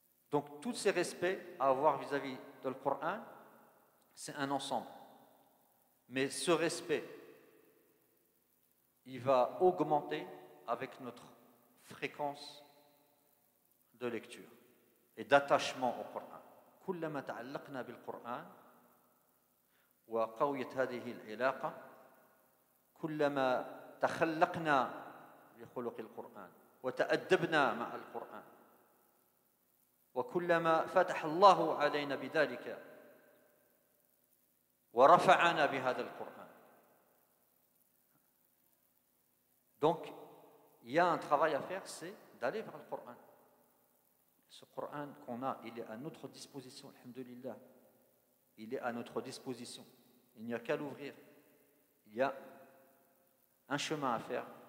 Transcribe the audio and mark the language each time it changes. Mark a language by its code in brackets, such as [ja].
[fr] Donc, tous ces respects à avoir vis-à-vis de le Coran, c'est un ensemble. Mais ce respect, il va augmenter avec notre fréquence de lecture et d'attachement au Coran. [ar] كلما تعلقنا بالقرآن وقويت هذه العلاقة كلما تخلقنا بخلق القرآن وتأدبنا مع القرآن وكلما فتح الله علينا بذلك ورفعنا بهذا القرآن. [fr] Donc, il y a un travail à faire, c'est d'aller vers le Coran. Ce Coran qu'on a, il est à notre disposition, alhamdulillah. Il est à notre disposition. Il n'y a qu'à l'ouvrir. Il y a un chemin à faire.